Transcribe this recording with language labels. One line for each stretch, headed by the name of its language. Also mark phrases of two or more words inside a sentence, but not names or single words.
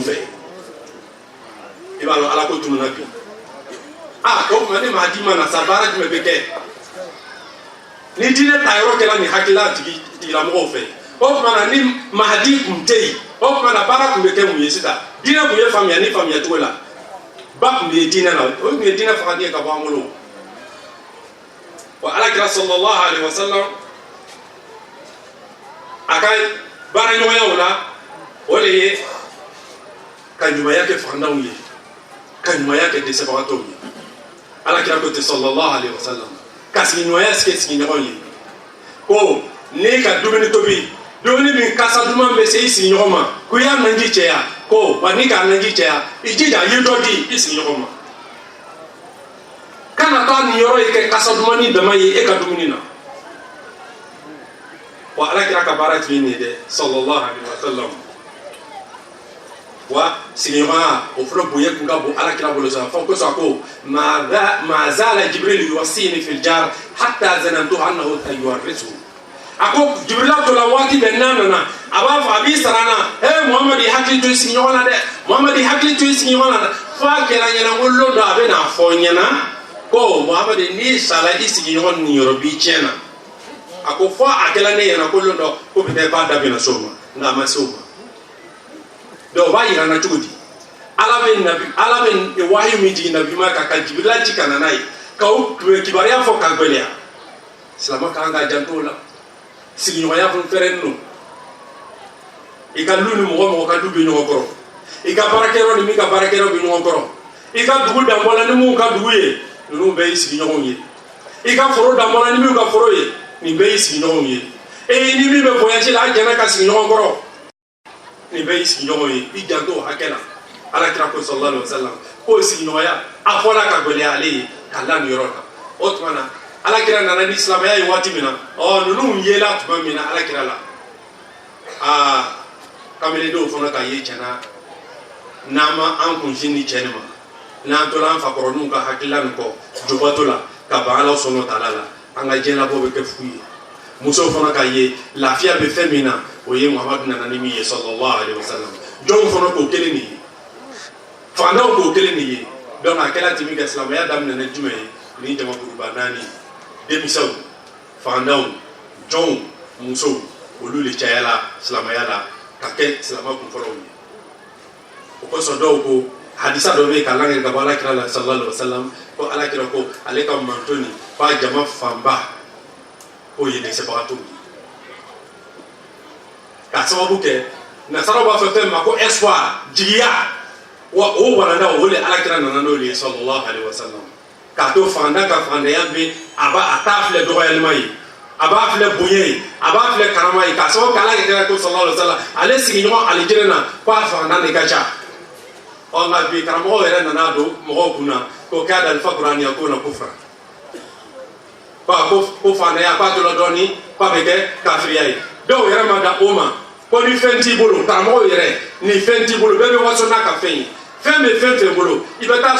Bambara: fɛ i b'a dɔn ala ko tununa bi o tuma ne Mahdi ma na sa baara jumɛn bɛ kɛ ni diinɛ ta yɔrɔ kɛra nin hakilila tigilamɔgɔw fɛ o tuma na ni Mahdi kun tɛ yen o tuma na baara kun bɛ kɛ mun ye sisan diinɛ kun ye faamuya ni faamuya cogo la ba kun bɛ diinɛ na o kun ye diinɛ faga den ka bɔ an bolo wa alakira
Arabic: صلى الله عليه وسلم
Bambara: a ka baaraɲɔgɔnyaw la o de ye ka ɲumanya kɛ fantanw ye ka ɲumanya kɛ dɛsɛbagatɔw ye alakira ko ten
Arabic: صلى الله عليه وسلم
Bambara: ka sigiɲɔgɔnya kɛ sigiɲɔgɔn ye ko ne ka dumuni tobi dumuni min kasa duman bɛ se i sigiɲɔgɔn ma ko i y'a naji cɛya ko wa ni k'a naji cɛya i jija i ye dɔ di i sigiɲɔgɔn ma kana taa nin yɔrɔ ye kɛ kasa duman ni dama ye e ka dumuni na wa alakira ka baara tun ye nin ye dɛ
Arabic: صلى الله عليه وسلم
Bambara: wa sigiɲɔgɔnya o fana bonya kun ka bon alakira bolo sa fɔ kosɔn ko
Arabic: ما زال جبريل يوصيني في الجار حتى ظننت أنه سيورثه
Bambara: a ko jibrila to la waati bɛɛ n'a nana a b'a fɔ a b'i sara n na muhamadi hakili to i sigiɲɔgɔn na dɛ muhamadi hakili to i sigiɲɔgɔn na fo a kɛra ɲɛna ko lon dɔ a bɛ n'a fɔ ɲɛna ko muhamadi n'i sara i sigiɲɔgɔn nin yɔrɔ b'i tiɲɛ na a ko fo a kɛra ne ɲɛna ko lon dɔ ko
French: peut être
Bambara: k'a da bɛna s'o ma nka a ma se o ma donc o b'a yira n na cogo di ala bɛ wahayu min jigin nabi ma kan ka jibirila ci ka na n'a ye ka o kibaruya fɔ ka gwɛlɛya silama ka kan ka janto o la sigiɲɔgɔnya kun fɛrɛnnen don i ka lu ni mɔgɔ ka du bɛ ɲɔgɔn kɔrɔ i ka baarakɛyɔrɔ ni min ka baarakɛyɔrɔ bɛ ɲɔgɔn kɔrɔ i ka dugu danbɔla ni minnu ka dugu ye ninnu bɛɛ y'i sigiɲɔgɔnw ye i ka foro danbɔla ni minnu ka foro ye nin bɛɛ y'i sigiɲɔgɔnw ye ni min bɛ voyage la a jɛnna ka sigi ɲɔgɔn kɔrɔ nin bɛɛ y'i sigiɲɔgɔn ye i janto o hakɛ la alakira ko
Arabic: صلى الله عليه وسلم
Bambara: k'o sigiɲɔgɔnya a fɔla ka gɛlɛya ale ye ka la nin yɔrɔ kan o tuma na alakira nana ni silamɛya ye waati min na ninnu yela tuma min na alakira la kamilendenw fana ka ye tiɲɛna n'an ma an kunsin ni cɛ nin ma n'an tola an fakɔrɔninw ka hakilila nin kɔ jobato la ka ban ala sɔnna taala la an ka diɲɛlabɔ bɛ kɛ fu ye musow fana ka ye lafiya bɛ fɛn min na o ye muhamadu nana ni min ye
Arabic: صلى الله عليه
Bambara: wasallam jɔnw fana k'o kelen nin ye fantanw k'o kelen nin ye donc a kɛra ten min kɛ silamɛya daminɛna jumɛn ye ni jamakuruba naani denmisɛnw fantanw jɔnw musow olu de cayala silamɛya la ka kɛ silama kunfɔlɔw ye o kosɔn dɔw ko hadisa dɔ bɛ yen k'a langɛrɛ ka bɔ alakira la
Arabic: صلى الله عليه وسلم
Bambara: ko alakira ko ale ka manto nin k'a jama fanba k'o ye dɛsɛbagatɔw ye k'a sababu kɛ nasaraw b'a fɔ fɛn ma ko espoir jigiya wa o walanda o de alakira nana n'o ye
Arabic: صلى الله عليه وسلم
Bambara: k'a to fantan ka fantanya bɛ a t'a filɛ dɔgɔyalima ye a b'a filɛ bonya ye a b'a filɛ karama ye k'a sababu kɛ alakira ko
Arabic: صلى الله عليه وسلم
Bambara: ale sigiɲɔgɔn alijinɛ na k'a fantan de ka ca nka bi karamɔgɔw yɛrɛ nana don mɔgɔw kunna ko k'a da alifa kuraniya ko na ko fara ko fantanya k'a to la dɔɔni k'a bɛ kɛ kafiriya ye dɔw yɛrɛ ma da o ma ko ni fɛn t'i bolo karamɔgɔw yɛrɛ ni fɛn t'i bolo bɛɛ bɛ waso n'a ka fɛn ye fɛn bɛ fɛn fɛn bolo i bɛ taa